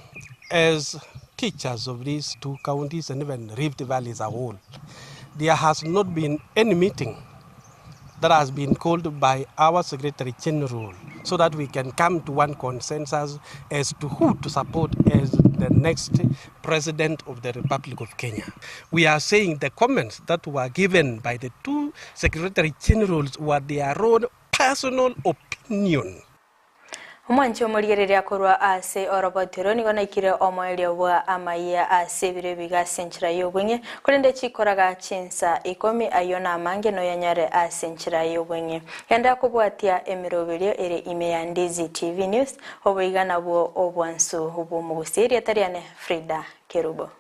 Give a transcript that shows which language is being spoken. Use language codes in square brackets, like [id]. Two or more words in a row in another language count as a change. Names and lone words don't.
[en] As teachers of these two counties and even Rift Valley as a whole, there has not been any meeting that has been called by our Secretary General so that we can come to one consensus as to who to support as the next President of the Republic of Kenya. We are saying the comments that were given by the two Secretary Generals were their own personal opinion. [guz] Mwancho murigereria korwa ase orobotero nigo naikire omoerio bwa amaiya ase bire biga senchira yobwenye kulende chikoraga chinsa 10 ayona amange no yanyare ase senchira yobwenye yenda kubwatia emiroberio ere ime ya Ndizi TV News obuigana bwo obwansu obu mugusiri atariane Frida Kerubo.